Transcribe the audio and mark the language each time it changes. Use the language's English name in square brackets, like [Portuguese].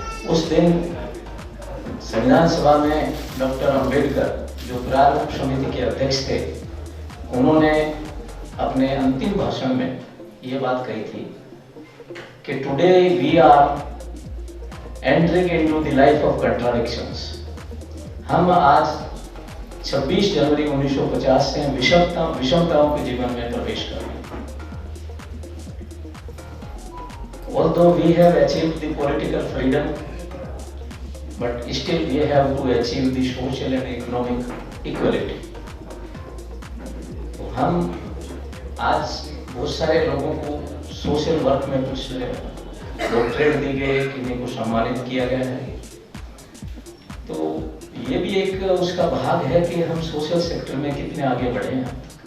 [Hindi] उस दिन संविधान सभा में डॉक्टर अंबेडकर, जो प्रारूप समिति के अध्यक्ष थे, उन्होंने अपने अंतिम भाषण में ये बात कही थी कि [English] Today we are entering into the life of contradictions. [Hindi] हम आज 26 जनवरी 1950 से विषमताओं के जीवन में प्रवेश कर रहे हैं। [English] Although we have achieved the political freedom, but still we have to achieve the social and economic equality। [Hindi] तो हम आज बहुत सारे लोगों को सोशल वर्क में कुछ डॉक्टरेट दी गई, किन्हीं को सम्मानित किया गया है। तो ये भी एक उसका भाग है कि हम सोशल सेक्टर में कितने आगे बढ़े हैं।